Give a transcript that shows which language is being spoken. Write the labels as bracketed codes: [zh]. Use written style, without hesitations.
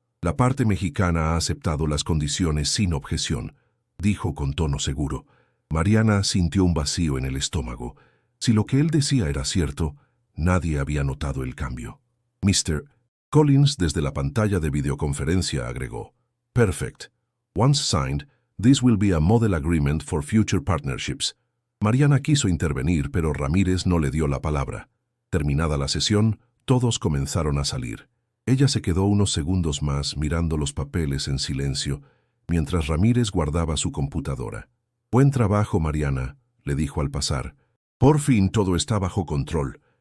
[es] «La parte mexicana ha aceptado las condiciones sin objeción», dijo con tono seguro. Mariana sintió un vacío en el estómago. Si lo que él decía era cierto, nadie había notado el cambio. Mr. Collins, desde la pantalla de videoconferencia, agregó: [en] «Perfect. Once signed, this will be a model agreement for future partnerships». [es] Mariana quiso intervenir, pero Ramírez no le dio la palabra. Terminada la sesión, todos comenzaron a salir. Ella se quedó unos segundos más mirando los papeles en silencio, mientras Ramírez guardaba su computadora. «Buen trabajo, Mariana», le dijo al pasar. «Por fin todo está bajo control».